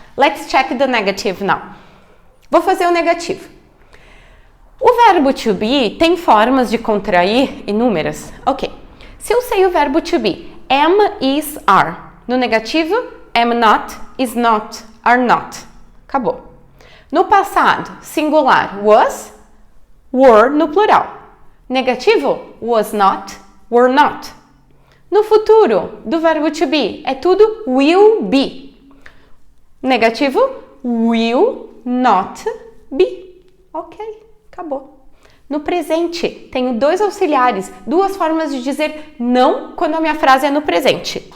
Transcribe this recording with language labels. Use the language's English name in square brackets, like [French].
[English] Let's check the negative now. [Portuguese] Vou fazer o negativo. O verbo to be tem formas de contrair inúmeras. Ok. Se eu sei o verbo to be, am, is, are. No negativo, am not, is not, are not. Acabou. No passado, singular, was, were no plural. Negativo, was not, were not. No futuro, do verbo to be, é tudo will be. Negativo, will not be. Ok, acabou. No presente, tenho dois auxiliares, duas formas de dizer não quando a minha frase é no presente.